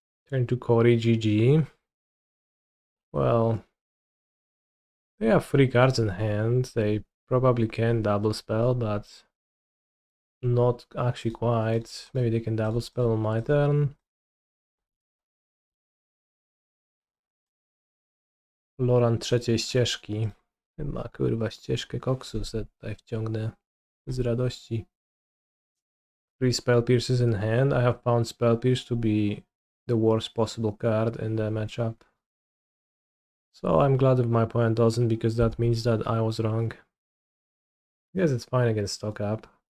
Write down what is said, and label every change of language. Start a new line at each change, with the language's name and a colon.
English: Turn to Cory, GG. Well, they have 3 cards in hand. They probably can double spell, but not actually quite. Maybe they can double spell on my turn.
Polish: Loran trzeciej ścieżki. Chyba kurwa ścieżkę koksu se tutaj wciągnę z radości.
English: 3 Spell Pierces in hand. I have found Spell Pierce to be the worst possible card in the matchup. So I'm glad if my opponent doesn't, because that means that I was wrong. I guess it's fine against stock up.